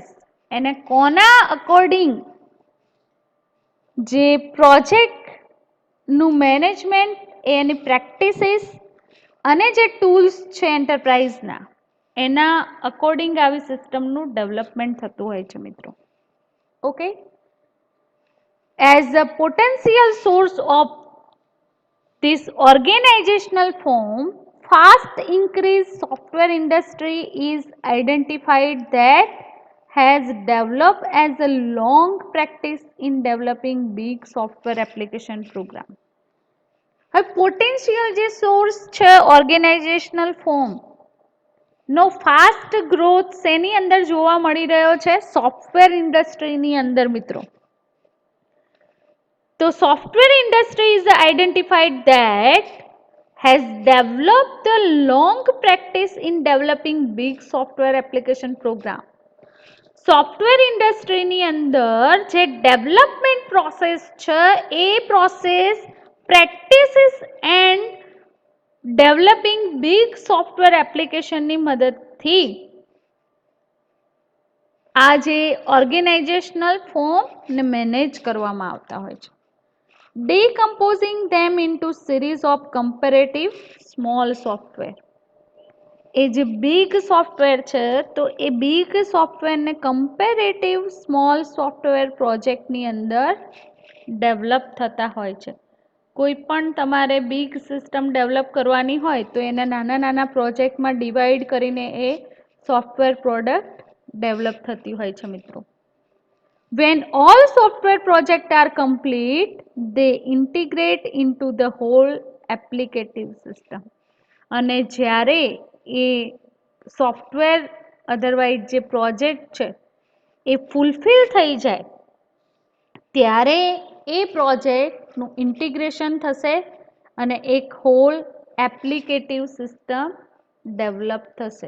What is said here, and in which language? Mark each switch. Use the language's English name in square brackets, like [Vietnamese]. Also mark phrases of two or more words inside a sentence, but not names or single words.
[Gujarati] એને કોના અકોર્ડિંગ જે પ્રોજેક્ટ નું મેનેજમેન્ટ, એની પ્રેક્ટિસીસ અને જે ટૂલ્સ છે એન્ટરપ્રાઇઝના, એના અકોર્ડિંગ આવી સિસ્ટમનું ડેવલપમેન્ટ થતું હોય છે મિત્રો. [English] okay, as a potential source of this organizational form, fast increase software industry is identified that has developed as a long practice in developing big software application program. [Gujarati] હવે પોટેન્શિયલ જે સોર્સ છે [English] organizational form [Gujarati] નો [English] fast growth [Gujarati] શેની અંદર જોવા મળી રહ્યો છે? સોફ્ટવેર ઇન્ડસ્ટ્રીની અંદર મિત્રો. તો [English] software industry is identified that has developed the long practice in developing big software application program. [Gujarati] સોફ્ટવેર ઇન્ડસ્ટ્રીની અંદર જે [English] development process [Gujarati] છે એ [English] process practices and developing big software [Gujarati] એપ્લિકેશનની મદદથી આ જે ઓર્ગેનાઇઝેશનલ ફોર્મને મેનેજ કરવામાં આવતા હોય છે. [English] Decomposing them into series of comparative small software. [Gujarati] એ જે [English] big software [Gujarati] છે તો એ બિગ સોફ્ટવેરને [English] comparative small software [Gujarati] પ્રોજેક્ટની અંદર ડેવલપ થતા હોય છે. કોઈ પણ તમારે [English] big system [Gujarati] ડેવલપ કરવાની હોય તો એના નાના નાના પ્રોજેક્ટમાં ડિવાઈડ કરીને એ [English] software product [Gujarati] ડેવલપ થતી હોય છે મિત્રો. [English] When all software projects are complete, they integrate into the whole applicative system. [Gujarati] અને જ્યારે એ [English] software otherwise [Gujarati] જે પ્રોજેક્ટ છે એ ફૂલફિલ થઈ જાય ત્યારે એ પ્રોજેક્ટનું ઇન્ટિગ્રેશન થશે અને એક [English] whole applicative system [Gujarati] ડેવલપ થશે.